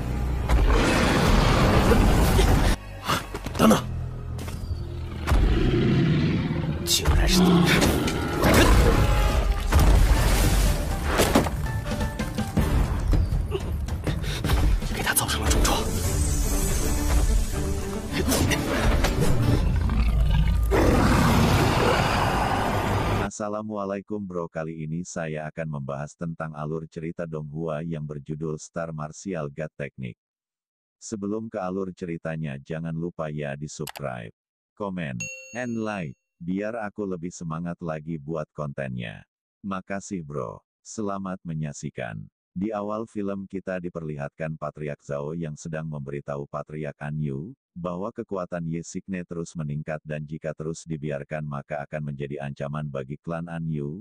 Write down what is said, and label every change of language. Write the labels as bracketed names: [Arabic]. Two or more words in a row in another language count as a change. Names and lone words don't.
[Chinese] 等等，竟然是你！给他造成了重创。 [Indonesian] Assalamualaikum bro, kali ini saya akan membahas tentang alur cerita Donghua yang berjudul Star Martial God Technique. Sebelum ke alur ceritanya jangan lupa ya di subscribe, komen, [English] and like, [Indonesian] biar aku lebih semangat lagi buat kontennya. Makasih bro, selamat menyaksikan. Di awal film kita diperlihatkan Patriark Zhao yang sedang memberitahu Patriark Anyu bahwa kekuatan Ye Signe terus meningkat dan jika terus dibiarkan maka akan menjadi ancaman bagi klan Anyu.